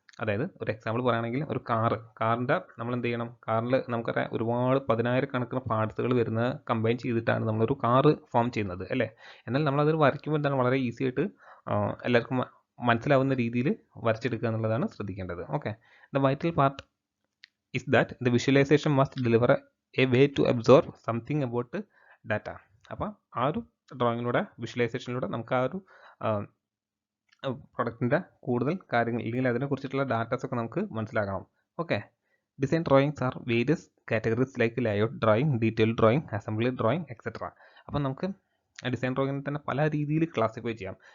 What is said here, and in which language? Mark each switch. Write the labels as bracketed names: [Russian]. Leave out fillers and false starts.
[Malayalam] അതായത് ഒരു എക്സാമ്പിൾ പറയുകയാണെങ്കിൽ ഒരു കാറിൻ്റെ നമ്മൾ എന്ത് ചെയ്യണം, കാറിൽ നമുക്കറിയാം ഒരുപാട് 10,000 പാർട്സുകൾ വരുന്ന കമ്പൈൻ ചെയ്തിട്ടാണ് നമ്മളൊരു കാറ് ഫോം ചെയ്യുന്നത് അല്ലേ. എന്നാൽ നമ്മളത് വരയ്ക്കുമ്പോൾ എന്താണ് വളരെ ഈസി ആയിട്ട് എല്ലാവർക്കും മനസ്സിലാവുന്ന രീതിയിൽ വരച്ചെടുക്കുക എന്നുള്ളതാണ് ശ്രദ്ധിക്കേണ്ടത്. [English] Okay, the vital part is that the visualization must deliver a way to absorb something about data. [Malayalam] അപ്പോൾ ആ ഒരു ഡ്രോയിങ്ങിലൂടെ വിഷ്വലൈസേഷനിലൂടെ നമുക്ക് ആ ഒരു പ്രൊഡക്റ്റിൻ്റെ കൂടുതൽ കാര്യങ്ങൾ അല്ലെങ്കിൽ അതിനെക്കുറിച്ചിട്ടുള്ള ഡാറ്റാസ് ഒക്കെ നമുക്ക് മനസ്സിലാക്കണം. [English] Okay, design drawings are various categories like layout drawing, detail drawing, assembly drawing etcetera. [Malayalam] അപ്പോൾ നമുക്ക് ഡിസൈൻ ഡ്രോയിങ്ങിനെ തന്നെ പല രീതിയിൽ ക്ലാസിഫൈ ചെയ്യാം.